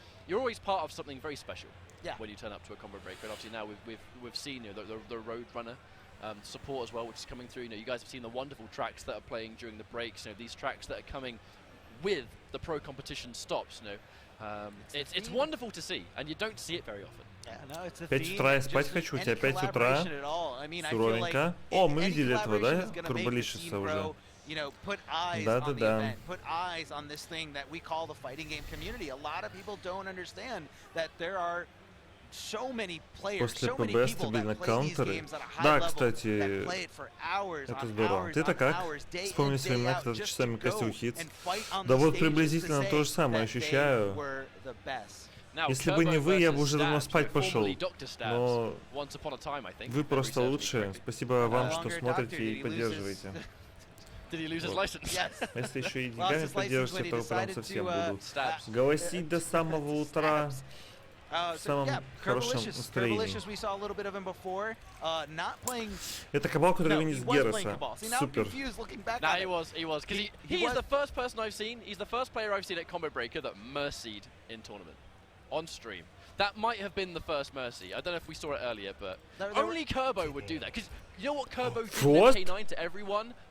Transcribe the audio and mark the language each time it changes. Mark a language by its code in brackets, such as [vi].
[en] You're always part of something very special when you turn up to a Combo Breaker. And obviously now we've seen, you know, the Roadrunner support as well, which is coming through. You know, you guys have seen the wonderful tracks that are playing during the breaks. You know, these tracks that are coming with the pro competition stops. You know, it's wonderful to see, and you don't see it very often. [ru] 5 утра я спать хочу, у тебя 5 утра. Суровенько. О, мы видели этого, да? Турболишиса уже. [en] You know, put eyes on the event, put eyes on this thing that we call the fighting game community. A lot of people don't understand that there are so many players, so many people that play these games at a high level, that play it for hours on hours on hours, day in, day out, just to go and fight on the stages to say that they were the best. [ru] Если бы не вы, я бы уже давно спать пошел. Но вы просто лучшие. Спасибо вам, что смотрите и поддерживаете. [en] Did he lose his license? Yes. [ru] Если еще и деньгами поддержите, то прям совсем буду голосить до самого утра в самом хорошем настроении. Это Кабал, который вынес Героса. Супер. [en] Nah, he was. Because he is the first person I've seen, he's the first player I've seen at Combo Breaker that mercied in tournament, on stream. That might have been the first mercy. I don't know if we saw it earlier, but only Kerbo would do that. Because you know what Kerbo did in K9 to everyone?